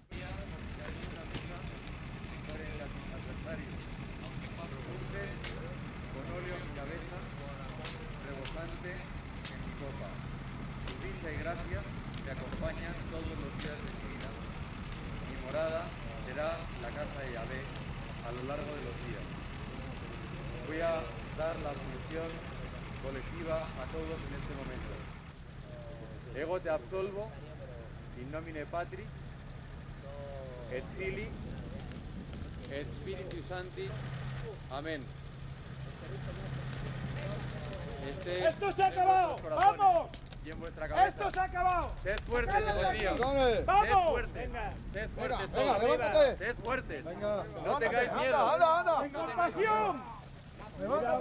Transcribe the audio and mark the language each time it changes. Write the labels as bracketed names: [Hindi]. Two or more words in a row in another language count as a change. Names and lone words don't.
[Spanish] Con óleo en mi cabeza, rebosante en mi copa. Su dicha y gracia me acompañan todos los días de mi vida. Mi morada será la casa de Yahvé a lo largo de los días. Voy a dar la absolución colectiva a todos en este momento. [Latin] Ego te absolvo, in nomine Patris, et Filii, et Spiritus Sancti. [Spanish] Amén. ¡Esto se ha acabado! ¡Vamos! Y en vuestra cabeza. ¡Esto se ha acabado! Sed fuertes, hijos míos. ¡Vamos! Sed fuertes. Sed fuertes todos. levántate. Sed fuertes. Venga, no tengáis miedo. ¡Anda! ¡Incorporación! ¡Levántate!